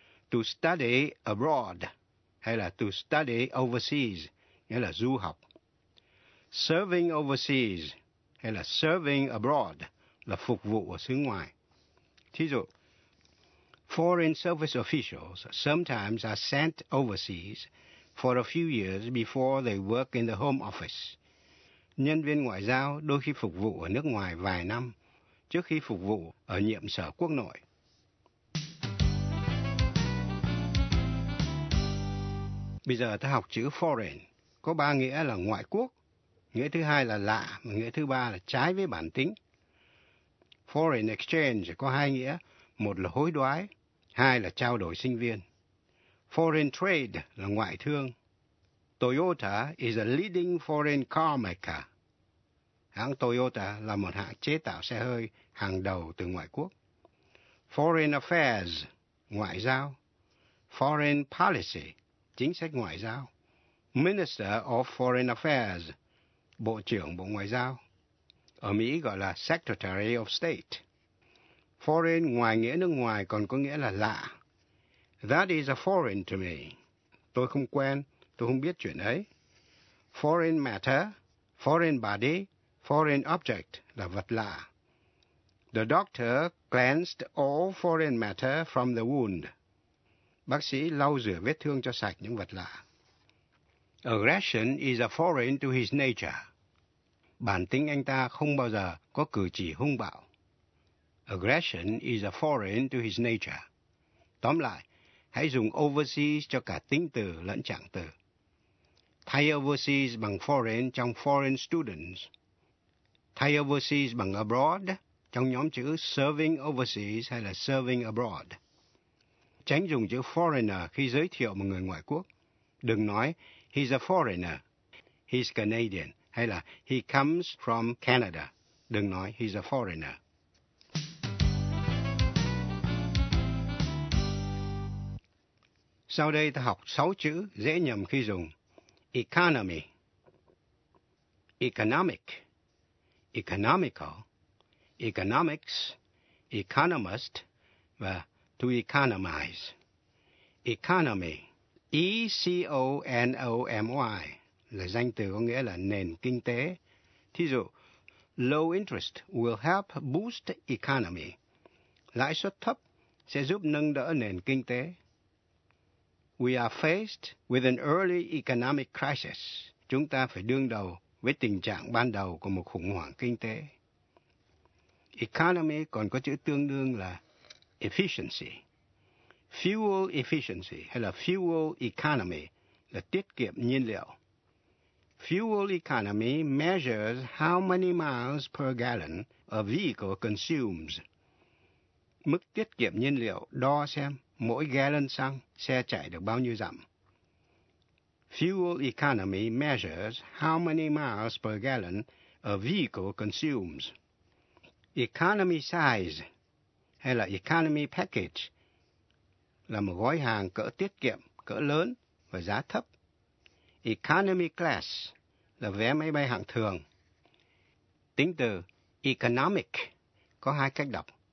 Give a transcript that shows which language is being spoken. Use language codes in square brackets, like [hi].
[en] To study abroad [vi] hay là [en] to study overseas, [vi] nghĩa là du học. [en] Serving overseas [vi] hay là [en] serving abroad [vi] là phục vụ ở xứ ngoài. Thí dụ, [en] foreign service officials sometimes are sent overseas for a few years before they work in the home office. [vi] Nhân viên ngoại giao đôi khi phục vụ ở nước ngoài vài năm trước khi phục vụ ở nhiệm sở quốc nội. Bây giờ ta học chữ foreign, có ba nghĩa là ngoại quốc, nghĩa thứ hai là lạ, và nghĩa thứ ba là trái với bản tính. Foreign exchange có hai nghĩa, một là hối đoái, hai là trao đổi sinh viên. Foreign trade là ngoại thương. [en] Toyota is a leading foreign car maker. [vi] Hãng Toyota là một hãng chế tạo xe hơi hàng đầu từ ngoại quốc. Foreign affairs, ngoại giao. Foreign policy, chính sách ngoại giao. Minister of Foreign Affairs, Bộ trưởng Bộ Ngoại giao. Ở Mỹ gọi là Secretary of State. Foreign ngoài nghĩa nước ngoài còn có nghĩa là lạ. [en] That is a foreign to me. [vi] Tôi không quen, tôi không biết chuyện ấy. [en] Foreign matter, foreign body, foreign object [vi] là vật lạ. [en] The doctor cleansed all foreign matter from the wound. [vi] Bác sĩ lau rửa vết thương cho sạch những vật lạ. [en] Aggression is a foreign to his nature. [vi] Bản tính anh ta không bao giờ có cử chỉ hung bạo. [en] Aggression is a foreign to his nature. [vi] Tóm lại, hãy dùng overseas cho cả tính từ lẫn trạng từ. Thay overseas bằng foreign trong foreign students. Thay overseas bằng abroad trong nhóm chữ serving overseas hay là serving abroad. Tránh dùng chữ foreigner khi giới thiệu một người ngoại quốc. Đừng nói [en] he's a foreigner, he's Canadian [vi] hay là [en] he comes from Canada. [vi] Đừng nói [en] he's a foreigner. [vi] Sau đây ta học 6 chữ dễ nhầm khi dùng. [en] Economy, economic, economical, economics, economist, và to economize. [vi] Economy, E-C-O-N-O-M-Y, là danh từ có nghĩa là nền kinh tế. Thí dụ, [en] low interest will help boost economy. [vi] Lãi suất thấp sẽ giúp nâng đỡ nền kinh tế. [en] We are faced with an early economic crisis. [vi] Chúng ta phải đương đầu với tình trạng ban đầu của một khủng hoảng kinh tế. Economy còn có chữ tương đương là efficiency. Fuel efficiency hay là fuel economy là tiết kiệm nhiên liệu. [en] Fuel economy measures how many miles per gallon a vehicle consumes. [vi] Mức tiết kiệm nhiên liệu đo xem mỗi gallon xăng xe chạy được bao nhiêu dặm. [en] Fuel economy measures how many miles per gallon a vehicle consumes. [vi] Economy size hay là economy package là một gói hàng cỡ tiết kiệm, cỡ lớn và giá thấp. Economy class là vé máy bay hạng thường. Tính từ economic có hai cách đọc.